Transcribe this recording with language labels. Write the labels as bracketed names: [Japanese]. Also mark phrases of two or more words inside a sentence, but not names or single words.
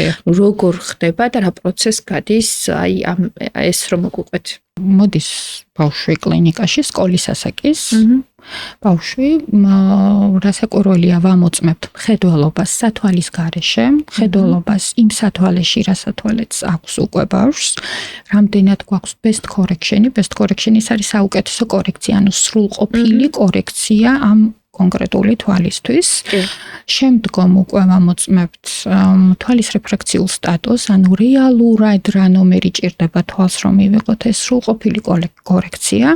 [Georgian] როგორ ხდება და რა პროცესს გადის, აი ეს რომ მოგვიყვეთ. მოდის ბავშვი კლინიკაში, სკოლის ასაკის. ბავშვი რასაკვირველია ვამოწმებთ მხედველობას სათვალის გარეშე, მხედველობას იმ სათვალეში, რასათვალეც აქვს უკვე ბავშვს. რამდენად გვაქვს [English] best correction, best correction [Georgian] ის არის საუკეთესო კორექცია, ანუ სრულყოფილი კორექცია ამ კონკრეტული თვალისთვის. შემდგომ უკვე ვამოწმებთ თვალის რეფრაქციულ სტატუსს, ანუ რეალურად რა ნომერი ჭირდება თვალს რომ მივიღოთ ეს სრულყოფილი კორექცია.